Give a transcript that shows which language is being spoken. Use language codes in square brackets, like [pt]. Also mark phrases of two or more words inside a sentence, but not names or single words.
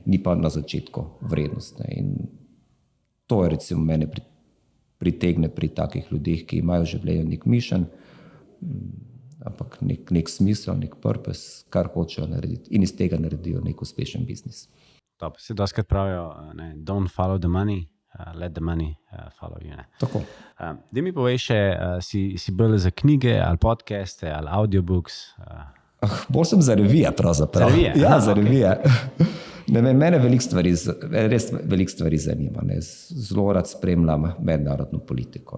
[sl] Ni pa na začetku vrednost. Ne? In to je recimo mene pritegne pri takih ljudeh, ki imajo v življenju nek mission, ampak nek smisel, nek purpose, kar hočejo narediti in iz tega naredijo nek uspešen biznis. Top. Se doskrat pravijo, ne, [en] don't follow the money, let the money follow you. [sl] Ne. Tako. Daj mi povej še, si bolj za knjige ali podcaste ali audiobooks? Bolj sem za revije pravzaprav. Za revije? Ja, za revije. Ne vem, mene res veliko stvari zanima. Ne. Zelo rad spremljam mednarodno politiko.